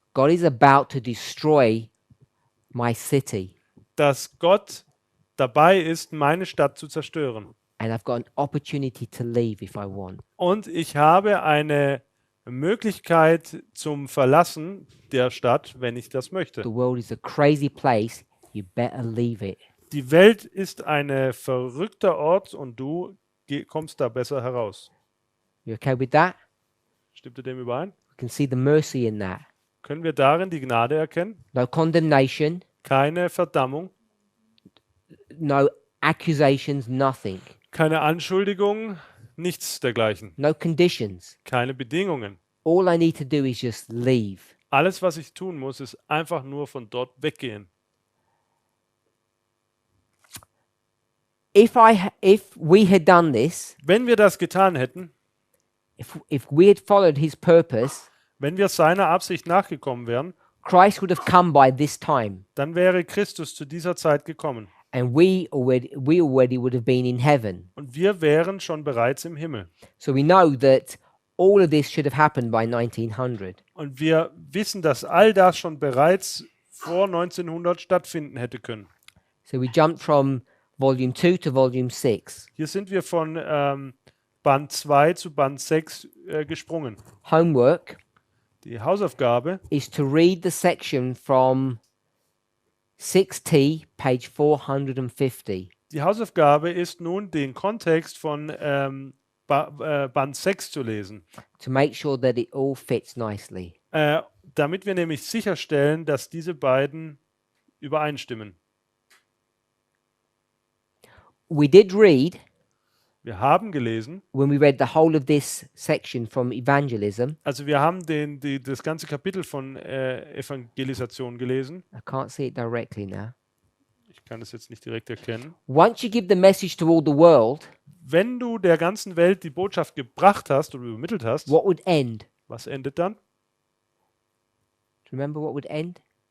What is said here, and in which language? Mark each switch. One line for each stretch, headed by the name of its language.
English: God is about to destroy my city,
German: dass Gott dabei ist, meine Stadt zu zerstören.
English: and I've got an opportunity to leave if I want.
German: Und ich habe eine Möglichkeit zum Verlassen der Stadt, wenn ich das möchte.
English: The world is a crazy place. You better leave it.
German: Die Welt ist ein verrückter Ort und du kommst da besser heraus.
English: You okay with that?
German: Stimmt ihr dem überein?
English: We can see the mercy in that.
German: Können wir darin die Gnade erkennen?
English: No condemnation,
German: Keine Verdammung,
English: no accusations, nothing.
German: keine Anschuldigung, nichts dergleichen.
English: No conditions.
German: Keine Bedingungen.
English: All I need to do is just leave.
German: Alles, was ich tun muss, ist einfach nur von dort weggehen.
English: If we had done this,
German: Wenn wir das getan hätten,
English: if we had followed his purpose,
German: wenn wir seiner Absicht nachgekommen wären,
English: Christ would have come by this time,
German: dann wäre Christus zu dieser Zeit gekommen.
English: and we already would have been in heaven.
German: Und wir wären schon bereits im Himmel.
English: So we know that all of this should have happened by 1900.
German: Und wir wissen, dass all das schon bereits vor 1900 stattfinden hätte können.
English: So we jumped from volume 2 to volume 6.
German: Hier sind wir von Band 2 zu Band 6 gesprungen.
English: Homework
German: Die Hausaufgabe
English: is to read the section from 6T, page 450.
German: Die Hausaufgabe ist nun, den Kontext von Band 6 zu lesen,
English: to make sure that it all fits nicely.
German: damit wir nämlich sicherstellen, dass diese beiden übereinstimmen.
English: We did read,
German: Wir haben gelesen,
English: when we read the whole of this section from evangelism,
German: also wir haben das ganze Kapitel von Evangelisation gelesen.
English: I can't see it directly now.
German: Ich kann das jetzt nicht direkt erkennen.
English: Once you give the message to all the world,
German: Wenn du der ganzen Welt die Botschaft gebracht hast oder übermittelt hast,
English: what would end?
German: was endet dann?
English: Do you remember what would end?